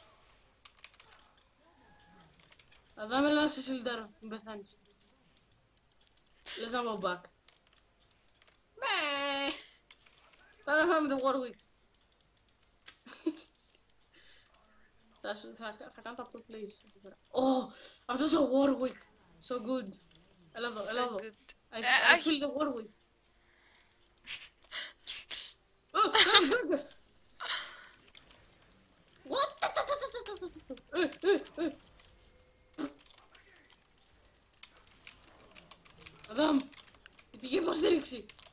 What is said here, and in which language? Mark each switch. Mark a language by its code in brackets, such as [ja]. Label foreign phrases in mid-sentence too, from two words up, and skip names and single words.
[el] Θα δάμε να σε σιλτάρω, μην πεθάνεις. Λες να πάω back. Ναι. Πάμε να φάμε το Warwick. Θα κάνω τα [en] pro plays. [el] Αυτός ο Warwick. [en] So good. [el] Έλα εδώ. [en] I feel the Warwick. [el] Κάνεις γκράκας. [en] What? [el] Αδάμ, ειδική υποστήριξη.